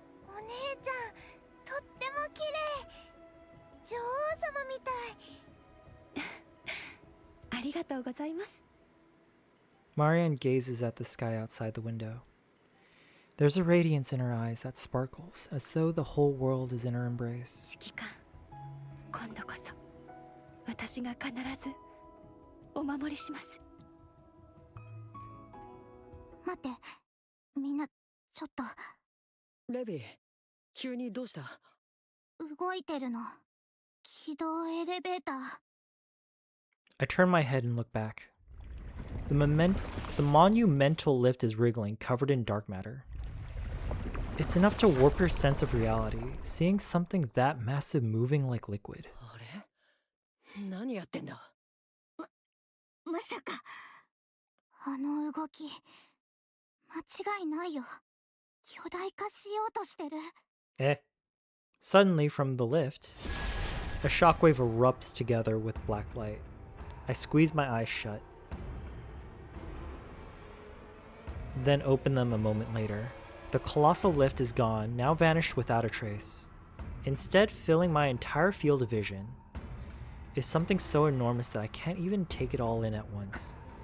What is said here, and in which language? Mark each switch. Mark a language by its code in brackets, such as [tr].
[ja] お姉ちゃん、とっても綺麗。女王様みたい。ありがとうございます。 [en] Marianne gazes at the sky outside the window. There's a radiance in her eyes that sparkles, as though the whole world is in her embrace. [ja] 指揮官、今度こそ私が必ずお守りします。待って、みんなちょっと。レビー、急にどうした？動いてるの。軌道エレベーター。 [en] I turn my head and look back. The monumental lift is wriggling, covered in dark matter. It's enough to warp your sense of reality, seeing something that massive moving like liquid. [ja] あれ？何やってんだ？まさか、あの動き、間違いないよ。巨大化しようとしてる。 Eh. [en] Suddenly, from the lift, a shockwave erupts together with black light. I squeeze my eyes shut, then open them a moment later. The colossal lift is gone, now vanished without a trace. Instead, filling my entire field of vision is something so enormous that I can't even take it all in at once.